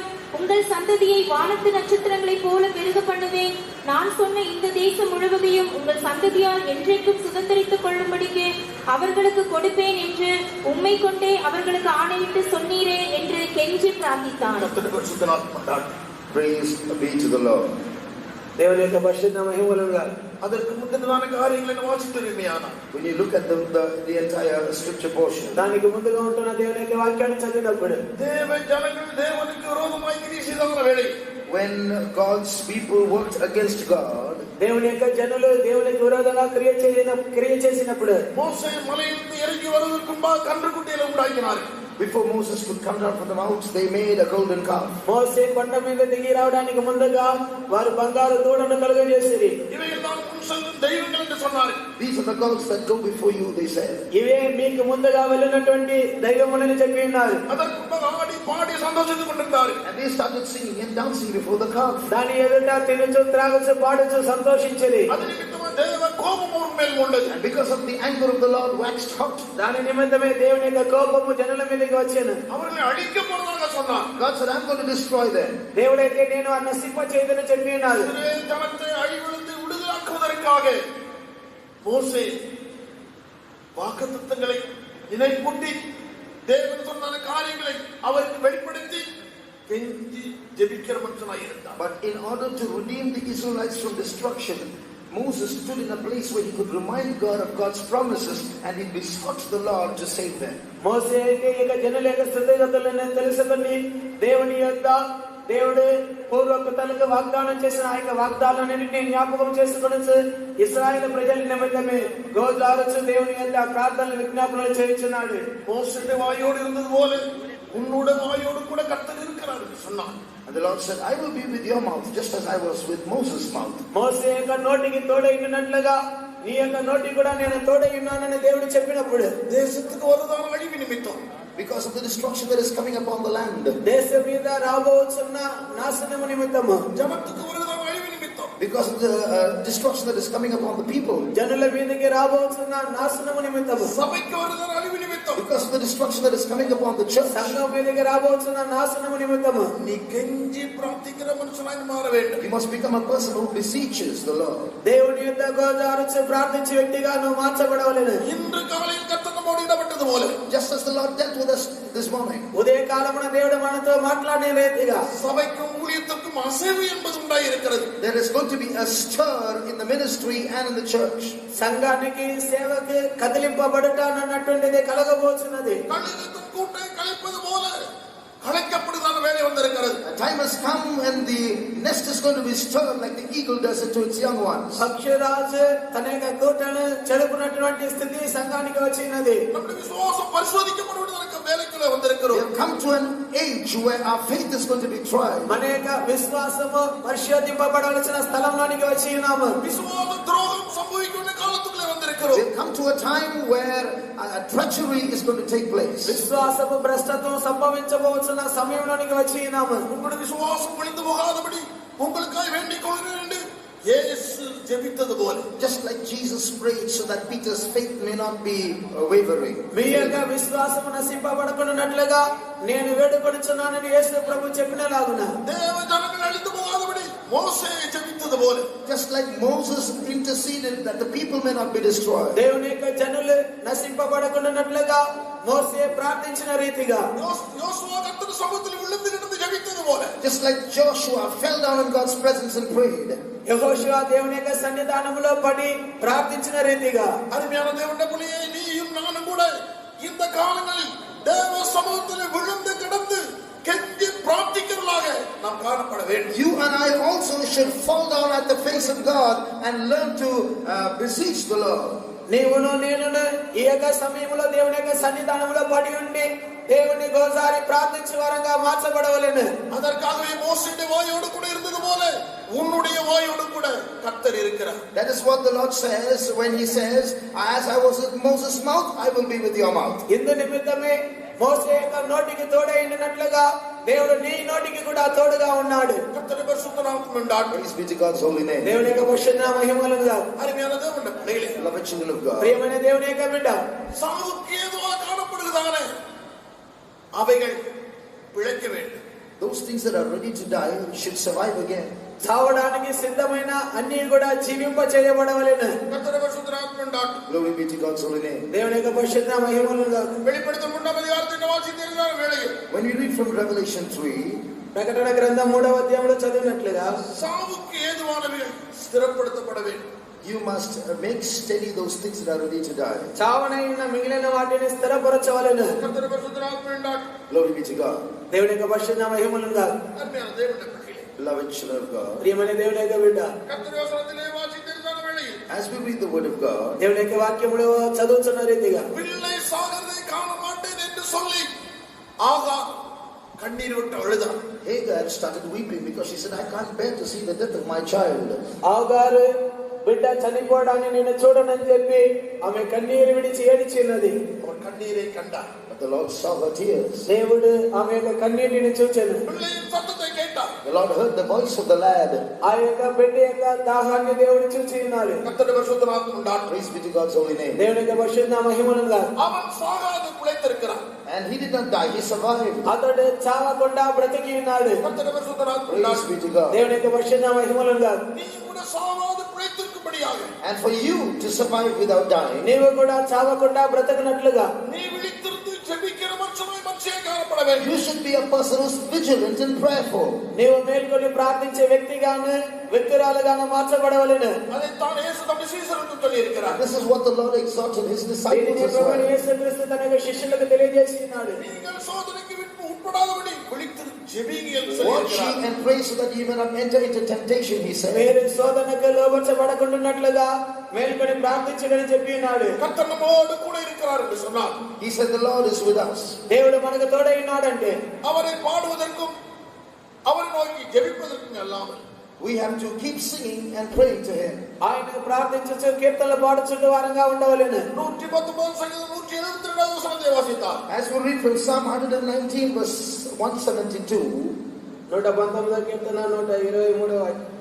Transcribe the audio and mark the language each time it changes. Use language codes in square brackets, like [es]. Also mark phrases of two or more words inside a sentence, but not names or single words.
[ta] உங்கள் சந்ததியை வானத்து நட்சத்திரங்களைப் போல பெருக பண்ணுவேன். நான் சொன்ன இந்த தேசம் முழுவதையும் உங்கள் சந்ததியால் என்றைக்கும் சுதந்தரித்துக் கொள்ளும்படிக்கு அவர்களுக்கு கொடுப்பேன் என்று உம்மை கொண்டே அவர்களுக்கு ஆணையிட்டு சொன்னீரே என்று கெஞ்சி பிரார்த்தித்தான். கர்த்தருடைய பரிசுத்தநாமம் உண்டாகும். [en] Praise be to the Lord. [te] దేవుని యొక్క పరిశుద్ధ మహిమలుగా [ta] அதற்கு முந்தினதான காரியங்களை வாசித்து தெரியுமையானால் [en] When you look at the entire scripture portion, [te] దానికి ముందుగా ఉంటున్న దేవుని యొక్క వాక్యాన్ని చదివినప్పుడు [ta] தேவ ஜனங்கள் தேவனுக்கு விரோதமாய் கிரியை செய்தவர்கள் வேளை [en] when God's people worked against God, [te] దేవుని యొక్క జనులు దేవునికి విరోధంగా క్రియ చేసినప్పుడు [ta] மோசே மலையிலிருந்து இறங்கி வருவதற்கு முன்பாக கன்றுக்குட்டிகளை உண்டாக்கினார்கள். [en] before Moses could come down from the mount, they made a golden calf. [te] మోసే కొండ మీద దిగి రావడానికి ముందుగా వారు బంగారు దూడను కలుగజేసిరి. [ta] இவையெல்லாம் முன் செல்லும் தெய்வங்கள் என்று சொன்னார்கள். [en] These are the gods that go before you, they said. [te] ఇవే మీకు ముందుగా వెళ్ళినటువంటి దైవములని చెప్పి ఉన్నారు. [ta] அதற்கு முன்பாக ஆடி பாடி சந்தோஷித்துக் கொண்டிருந்தார்கள். [en] And they started singing and dancing before the calf. [te] దాని ఎదుట తినుచు త్రాగుచు పాడుచు సంతోషించిరి. [ta] அது நிமித்தமாக தேவ கோபம் அவர் மேல் கொண்டது. [en] And because of the anger of the Lord waxed hot, [te] దాని నిమిత్తమే దేవుని యొక్క కోపము జనుల మీదకి వచ్చెను. [ta] அவர்களை அழிக்க போறதாக சொன்னார். [en] God said, I'm going to destroy them. [te] దేవుడైతే నేను ఆ నశింప చేయదని చెప్పి ఉన్నారు. [ta] இஸ்ரவேல் ஜனத்தை அழிவிலிருந்து விடுதலாக்குவதற்காக மோசே வாக்குத்தத்தங்களை நினைப்பூட்டி தேவன் சொன்ன காரியங்களை அவருக்கு வெளிப்படுத்தி கெஞ்சி ஜெபிக்கிற மனுஷனாய் இருந்தான். [en] But in order to redeem the Israelites from destruction, Moses stood in a place where he could remind God of God's promises and he besought the Lord to save them. [te] మోసే అయితే ఇక జనుల యొక్క స్థితిగతులను తెలుసుకొని దేవుని యొక్క దేవుడు పూర్వకతలకు వాగ్దానం చేసిన ఆ యొక్క వాగ్దానాలన్నింటినీ జ్ఞాపకం చేసుకుని ఇశ్రాయేలు ప్రజల నిమిత్తమే గోజారచు దేవుని యొక్క ప్రార్థనలు విజ్ఞాపనలు చేయించున్నాడు. [ta] மோசேயுடைய வாயோடு இருந்தது போல உன்னுடைய வாயோடு கூட கர்த்தர் இருக்கிறார் என்று சொன்னான். [en] And the Lord said, I will be with your mouth just as I was with Moses' mouth. [te] మోసే యొక్క నోటికి తోడైనట్లుగా నీ యొక్క నోటికి కూడా నేను తోడై ఉన్నానని దేవుడు చెప్పినప్పుడు [ta] தேசத்துக்கு வருதான அழிவு நிமித்தம், [en] Because of the destruction that is coming upon the land. [te] దేశం మీద రాబోతున్న నాశనము నిమిత్తము, [ta] ஜனத்துக்கு வருதான அழிவு நிமித்தம், [en] Because of the destruction that is coming upon the people. [te] జనుల మీదకి రాబోతున్న నాశనము నిమిత్తము, [ta] சபைக்கு வருதான அழிவு நிமித்தம், [en] Because of the destruction that is coming upon the church. [te] సంఘం మీదకి రాబోతున్న నాశనము నిమిత్తము [ta] நீ கெஞ்சி பிரார்த்திக்கிற மனுஷனாய் மாற வேண்டும். [en] You must become a person who beseeches the Lord. [te] దేవుని యొక్క గోదారచు ప్రార్థించే వ్యక్తిగా నువ్వు మార్చబడవలెను. [ta] இன்று காலையில் கர்த்தர் நம்மோடு இடப்பட்டது போல [en] Just as the Lord dealt with us this morning. [te] ఉదయ కాలమున దేవుడు మనతో మాట్లాడే రీతిగా [ta] சபைக்கும் ஊழியத்திற்கும் அசைவு என்பது உண்டாயிருக்கிறது. [en] There is going to be a stir in the ministry and in the church. [te] సంఘానికి సేవకి కదిలింపబడుట అన్నటువంటిది కలగబోతున్నది. [ta] கழுகுக்கும் கூட்டை கலைப்பது போல கலைக்கப்படுதான வேலை வந்திருக்கிறது. [en] A time has come when the nest is going to be stirred like the eagle does it to its young ones. [te] పక్షిరాజు తన యొక్క కూటను చెడుపునటువంటి స్థితి సంఘానికి వచ్చినది. [ta] நம்முடைய விசுவாசம் பரிசோதிக்கப்படுவதற்கு வேலைக்குள்ள [en] We [ta] வந்திருக்கிறோம். [en] have come to an age where our faith is going to be tried. [te] మన యొక్క విశ్వాసము పరిశోధింపబడవలసిన స్థలంలోనికి వచ్చి ఉన్నాము. [ta] விசுவாச துரோகம் சம்பவிக்கின்ற காலத்துக்குள்ள [en] We [ta] வந்திருக்கிறோம். [en] have come to a time where treachery is going to take place. [te] విశ్వాసము భ్రష్టత్వం సంభవించబోతున్న సమయంలోనికి వచ్చి ఉన్నాము. [ta] உங்களுடைய விசுவாசம் ஒளிந்து போகாதபடி உங்களுக்காக வேண்டிக் கொள்கிறேன் என்று இயேசு ஜெபித்தது போல, [en] Just like Jesus prayed so that Peter's faith may not be wavering. [te] మీ యొక్క విశ్వాసము నశింపబడకున్నట్లుగా నేను వేడుకొనుచున్నానని యేసు ప్రభు చెప్పినలాగున [ta] தேவ ஜனங்கள் அழிந்து போகாதபடி மோசே ஜெபித்தது போல, [en] Just like Moses interceded that the people may not be destroyed. [te] దేవుని యొక్క జనులు నశింపబడకున్నట్లుగా మోసే ప్రార్థించిన రీతిగా [ta] யோசுவா கர்த்தர் சமூகத்தில் விழுந்து கிடந்து ஜெபித்தது போல, [en] Just like Joshua fell down in God's presence and prayed. [te] యెహోషువ దేవుని యొక్క సన్నిధానములో పడి ప్రార్థించిన రీతిగా [ta] அருமையான தேவனுடைய பிள்ளையே, நீயும் நானும் கூட இந்த காலங்களில் தேவ சமூகத்தில் விழுந்து கிடந்து கெஞ்சி பிரார்த்திக்கிறவர்களாக நாம் காணப்பட வேண்டும். [en] You and I also should fall down at the face of God and learn to beseech the Lord. [te] నీవును నేనును ఈ యొక్క సమయంలో దేవుని యొక్క సన్నిధానంలో పడి ఉండి దేవుని గోసారి ప్రార్థించే వారంగా మార్చబడవలెను. [ta] அதற்காகவே மோசேயுடைய வாயோடு கூட இருந்தது போல உன்னுடைய வாயோடு கூட கர்த்தர் இருக்கிறார். [en] That is what the Lord says when He says, as I was with Moses' mouth, I will be with your mouth. [te] ఇందు నిమిత్తమే మోసే యొక్క నోటికి తోడైనట్లుగా దేవుడు నీ నోటికి కూడా తోడుగా ఉన్నాడు. [ta] கர்த்தருடைய பரிசுத்த நாமம் உண்டாகட்டும். [en] Praise be to God's holy name. [te] దేవుని యొక్క పరిశుద్ధ మహిమలుగా [ta] அருமையான தேவனுடைய பிள்ளைகளே, [en] Beloved children of God. [te] ప్రియమైన దేవుని యొక్క బిడ్డ, [ta] சாவுக்கு ஏதுவாக காணப்படுகிறதானே அவைகள் பிழைக்க வேண்டும். [en] Those things that are ready to die should survive again. [te] చావడానికి సిద్ధమైన అన్ని కూడా జీవింప చేయబడవలెను. [ta] கர்த்தருடைய பரிசுத்த நாமம் உண்டாகட்டும். [en] Glory be to God's holy name. [te] దేవుని యొక్క పరిశుద్ధ మహిమలుగా [ta] வெளிப்படுத்தும் 3ஆம் அதிகாரத்தை வாசித்தீர்கள் வேளையில் [en] When we read from Revelation 3, [te] ప్రకటన గ్రంథం 3వ అధ్యాయంలో చదివినట్లుగా [ta] சாவுக்கு ஏதுவானவைகள் ஸ்திரப்படுத்தப்பட வேண்டும். [en] you must make steady those things that are ready to die. [te] చావనైన మిగిలిన వాటిని స్థిరపరచవలెను. [ta] கர்த்தருடைய பரிசுத்த நாமம் உண்டாகட்டும். [en] Glory be to God. [te] దేవుని యొక్క పరిశుద్ధ మహిమలుగా [ta] அருமையான தேவனுடைய பிள்ளைகளே, [en] Beloved children of God. [te] ప్రియమైన దేవుని యొక్క బిడ్డ, [ta] கர்த்தருடைய வசனத்திலே வாசித்தீர்கள் வேளையில் [en] As we read the word of God, [te] దేవుని యొక్క వాక్యములో చదువుతున్న రీతిగా [ta] பிள்ளை சாகிறதை காண மாட்டேன் என்று சொல்லி ஆகார் கண்ணீர் விட்டு அழுதான். [en] Hagar started weeping because she said, I can't bear to see the death of my child. [te] ఆగారు బిడ్డ చనిపోవడాన్ని నేను చూడనని చెప్పి ఆమె కన్నీరు విడిచి ఏడిచిన్నది. [ta] அவர் கண்ணீரை கண்டார். [en] But the Lord saw her tears. [te] దేవుడు ఆమె యొక్క కన్నీటిని చూచెను. [ta] பிள்ளையின் சத்தத்தை கேட்டார். [en] The Lord heard the voice of the lad. [te] ఆ యొక్క బిడ్డ యొక్క దాహాన్ని దేవుడు చూచి ఉన్నాడు. [ta] கர்த்தருடைய பரிசுத்த நாமம் உண்டாகட்டும். [en] Praise be to God's holy name. [te] దేవుని యొక్క పరిశుద్ధ మహిమలుగా [ta] அவன் சாகாது பிழைத்திருக்கிறான். [en] And he did not die, he survived. [te] అతడు చావకుండా బ్రతికి ఉన్నాడు. [ta] கர்த்தருடைய பரிசுத்த நாமம் [en] Praise [ta] உண்டாகட்டும். [en] be to God. [te] దేవుని యొక్క పరిశుద్ధ మహిమలుగా [ta] நீ கூட சாவாது பிழைத்திருக்கும்படியாக [en] And for you to survive without dying, [te] నీవు కూడా చావకుండా బ్రతకనట్లుగా [ta] நீ விழித்திருந்து ஜெபிக்கிற மனுஷனாய் மனுஷியை காணப்பட காணப்பட வேண்டும். [en] You should be a person who's vigilant and prayerful. [te] నీవు మేల్కొని ప్రార్థించే వ్యక్తిగాను వ్యక్తురాలుగాను మార్చబడవలెను. [ta] அதைத்தான் இயேசு தம்முடைய சீஷர்களுக்கு சொல்லி இருக்கிறார். [en] This is what the Lord exhorted his disciples [te] దీనిని [en] as [te] ప్రభువైన [en] well. [te] యేసుక్రీస్తు తన యొక్క శిష్యులకు తెలియజేసి ఉన్నాడు. [ta] நீங்கள் சோதனைக்கு உட்படாதபடி விழித்திரு ஜெபியுங்கள் என்று சொல்லி [en] Watch ye [ta] இருக்கிறார். [en] and pray so that ye may not enter into temptation, he said. [te] మీరు శోధనకు లోబర్చబడకుండాన్నట్లుగా మేల్కొని ప్రార్థించడని చెప్పి ఉన్నాడు. [ta] கர்த்தர் நம்மோடு கூட இருக்கிறார் என்று சொன்னார். [en] He said the Lord is with us. [te] దేవుడు మనకు తోడై ఉన్నాడంటే [ta] அவரை பாடுவதற்கும் அவரை நோக்கி ஜெபிப்பதற்கும் அல்லாமல் [en] We have to keep singing and praying to him. [te] ఆయనకు ప్రార్థించు కీర్తనలు పాడుచుంటూ వారంగా ఉండవలెను. [ta] 119 சங்கீதம் 172வ வசனத்தை வாசிப்போம். [en] As we read from Psalm 119 verse 172, [te] 119వ కీర్తన 123వ